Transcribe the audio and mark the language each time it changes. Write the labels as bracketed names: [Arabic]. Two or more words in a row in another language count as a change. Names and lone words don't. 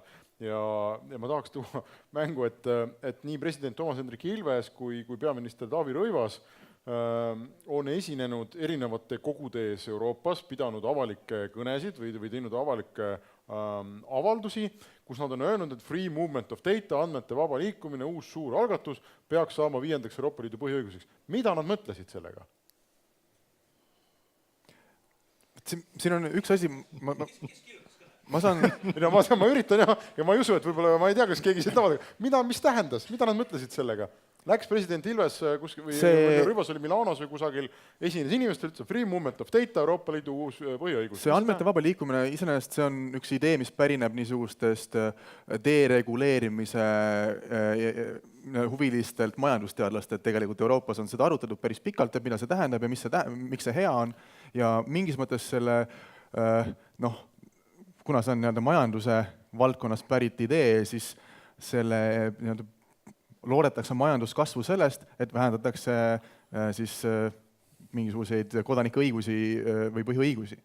[Estonian] Ja ma tahaks tuua mängu, et nii president Toomas Hendrik Ilves kui peaminister Taavi Rõivas on esinenud erinevate kogude ees Euroopas, pidanud avalikke kõnesid või teinud avalikke avaldusi, kus nad on öelnud, et [English] free movement of data, [Estonian] andmete vaba liikumine, uus suur algatus, peaks saama 5. Euroopa Liidu põhiõiguseks. Mida nad mõtlesid sellega? Siin on üks asi, ma saan... ma üritan ja ma ei usu, et võib-olla ma ei tea, kas keegi siit avaldab. Mis tähendas? Mida nad mõtlesid sellega? Läks president Ilves või Rõivas oli Milanos või kusagil esines inimestel, ütles [English] free movement of data, [Estonian] Euroopa Liidu uus põhiõigus. See andmete vaba liikumine iseenesest see on üks idee, mis pärineb niisugustest dereguleerimise huvilistelt majandusteadlastelt. Tegelikult Euroopas on seda arutatud päris pikalt, et mida see tähendab ja miks see hea on. Ja mingis mõttes selle, kuna see on majanduse valdkonnas pärit idee, siis selle loodetakse majanduskasvu sellest, et vähendatakse siis mingisuguseid kodanike õigusi või põhiõigusi.